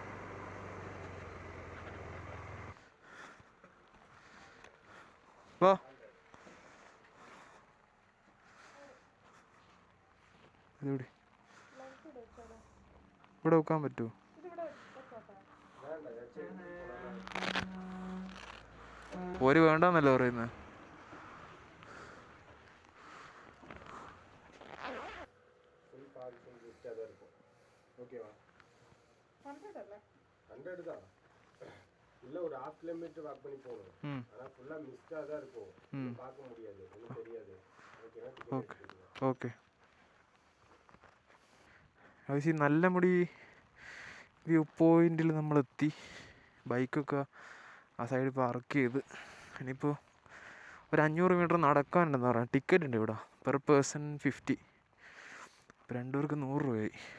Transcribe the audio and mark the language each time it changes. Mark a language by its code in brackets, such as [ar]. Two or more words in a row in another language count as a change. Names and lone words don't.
[ml] വാ, ഇവിടെ ഇവിടെ വെക്കാൻ പറ്റുമോ? ഒരു വേണ്ടെന്നല്ലേ പറയുന്നത്? [ta] இல்ல ஒரு ½ கிலோமீட்டர் வாக் பண்ணி போகணும். ஆனா ஃபுல்லா மிஸ்டா தான் இருக்கும், பார்க்க முடியாது, ஒன்றும் தெரியாது. [ml] ഓക്കെ ഓക്കെ. ആവശ്യം നല്ല മുടി വ്യൂ പോയിന്റിൽ നമ്മളെത്തി. ബൈക്കൊക്കെ ആ സൈഡിൽ പാർക്ക് ചെയ്ത് ഇനിയിപ്പോൾ ഒരു 500 മീറ്റർ നടക്കാനുണ്ടെന്ന് പറയാം. ടിക്കറ്റ് ഉണ്ട് ഇവിടെ, പെർ പേഴ്സൺ 50. ഇപ്പോൾ 2 പേർക്ക് 100 രൂപയായി.